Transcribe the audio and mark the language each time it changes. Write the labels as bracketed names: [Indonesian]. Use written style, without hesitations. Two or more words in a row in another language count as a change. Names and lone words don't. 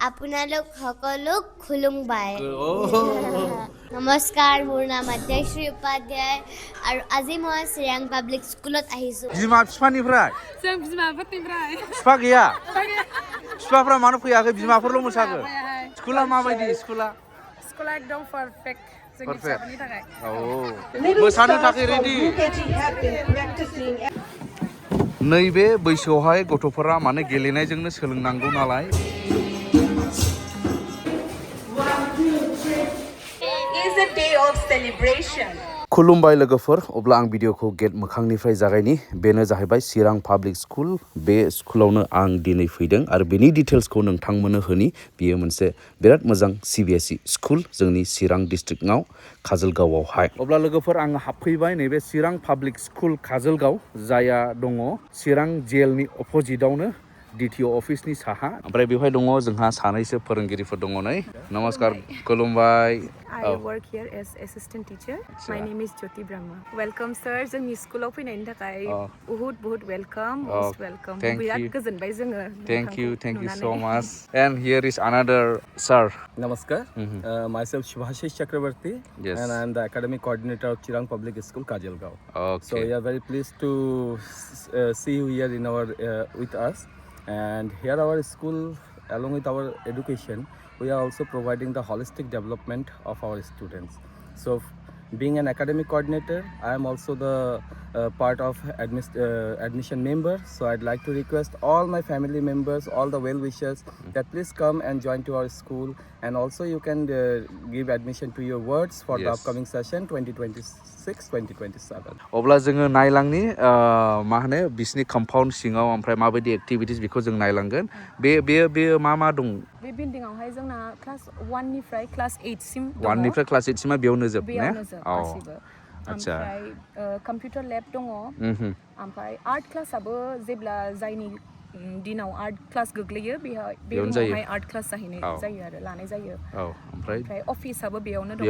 [Assamese] আপোনালোক সকলোক খুলুমবাই নমস্কাৰ মোৰ নাম আধ্যায়শ্ৰী উপাধ্যায় আৰু আজি মই চিৰাং পাব্লিক স্কুলত আহিছোঁ [Bodo] बिमा बिफानिफ्राय जों बिमाफोरनिफ्राय बिफा गैया बिफाफ्रा मानो फैयाखै बिमाफोरल' मोसाखो स्कुला माबायदि स्कुला एकदम पारफेक्ट जोंनि फिसाफोरनि थाखाय औ मोसानो थाखाय रेडि नैबे बैसोआवहाय गथ'फोरा माने गेलेनायजोंनो सोलोंनांगौ नालाय [English] is a day of celebration. [Bodo] खुलुमबाय लोगोफोर अब्ला आं भिडिअखौ गेट मोखांनिफ्राय जागायनि बेनो जाहैबाय चिरां पाब्लिक स्कुल बे स्कुलावनो आं दिनै फैदों आरो बेनि डिटेल्सखौ नोंथांमोननो होनि बियो मोनसे बिराद मोजां CBSE स्कुल जोंनि चिरां डिस्ट्रिक्टआव काजलगावआवहाय अब्ला लोगोफोर आं हाबफैबाय नैबे चिरां पाब्लिक स्कुल काजलगाव जाया दङ चिरां जेलनि अपोजिटआवनो DTO अफिसनि साहा ओमफ्राय बेवहाय दङ जोंहा सानैसो फोरोंगिरिफोर दङ नै नमस्कार खुलुमबाय [English] I work here as assistant teacher. My name is Jyoti Brahma. Welcome sir. [Bodo] जोंनि स्कुलाव फैनायनि थाखाय बहुत [English] welcome, most welcome. [Bodo] बिराद गोजोनबाय जोङो. [English] Thank you so much. And here is another sir. Namaskar. Myself Shubhashish Chakravarti, and I am the academic coordinator of Chirang Public School, Kajalgaon. Okay. So we are very pleased to see you here in our with us. And here our school, along with our education, we are also providing the holistic development of our students. So being an academic coordinator, I am also the part of admission member. So I'd like to request all my family members, all the well-wishers that please come and join to our school. And also you can give admission to your wards for the upcoming session 2026-2027. [Bodo] अब्ला जोङो नायलांनि मा होनो बिसनि कम्पाउन्ड सिङाव ओमफ्राय माबायदि एक्टिभिटिस बेखौ जों नायलांगोन बे मा दं बे बिल्डिंआवहाय जोंना क्लास 1 निफ्राय क्लास 8 सिम दङ 1 निफ्राय क्लास 8 सिमा बेयावनो जोब ने गासिबो ओमफ्राय कम्पिउटार लेब दङ ओमफ्राय आर्ट क्लासआबो जेब्ला जायनि दिनाव आर्ट क्लास गोग्लैयो बेयावहाय आर्ट क्लास जाहैनाय जायो आरो लानाय जायो ओमफ्राय अफिसआबो बेयावनो दं